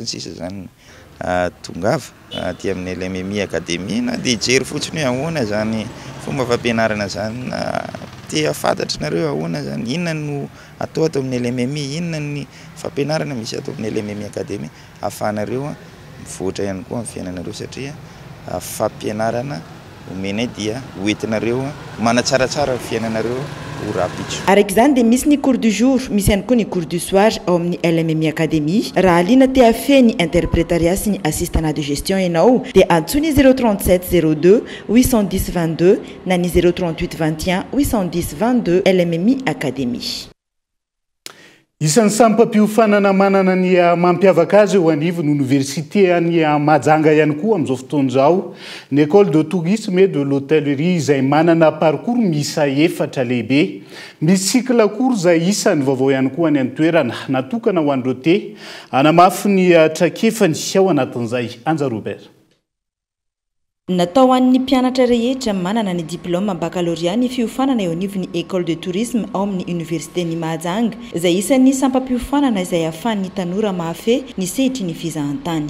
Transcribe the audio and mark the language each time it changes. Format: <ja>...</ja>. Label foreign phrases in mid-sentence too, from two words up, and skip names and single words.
<mg>sisa zany tongava ty amin'ny LMMI Académie na dia hijery fotsiny hoe ahoana zany fomba fampianarana zany tia fantatrinareo ahoana zany inona no atao ato amin'ny LMMI, inona ny fampianarana misy ato amin'ny LMMI Académie ahafahanareo mivoatra ihany koa amin'ny fiainanareo satria fampianarana omena dia hoentinareo manatsaratsara fiainanareo ho rapitso. Araka izany dia misy ny</mg> <fr>cours du jour,</fr> <mg>misy ihany koa ny</mg> <fr>cours du soir</fr> <mg>ao amin'ny LMMI Académie. Raha aliana te hafe ny interprétariat sy ny</mg> <fr>assistanat de gestion</fr> <mg>ianao dia antsony 037 02 810 22 na ny 038 21 810 22 LMMI Académie. Isan'ny sampam-piofanana manana ny mampiavaka azy eo anivon'ny université any Mahajanga ihany koa amin'izao fotoana izao ny</mg> <fr>école de tourisme et de l'hôtellerie</fr> <mg>izay manana parcours miisa 4 lehibe. Misy</mg> <fr>cycle cours</fr> <mg>izay isan'ny vaovao ihany koa any an-toerana natokana ho an'ireo te hanamafy ny traikefany ao anatin'izay. Anja Robert. Natao an'ny mpianatra rehetra manana ny</mg> <fr>diplôme baccalauréat</fr> <mg>ny fiofanana eo anivon'ny</mg> <fr>école de tourisme</fr> <mg>ao amin'ny université ny Mahajanga izay isan'ny sampam-piofanana izay ahafahan'ny tanora mahafehy ny sehitry ny fizahantany.</mg>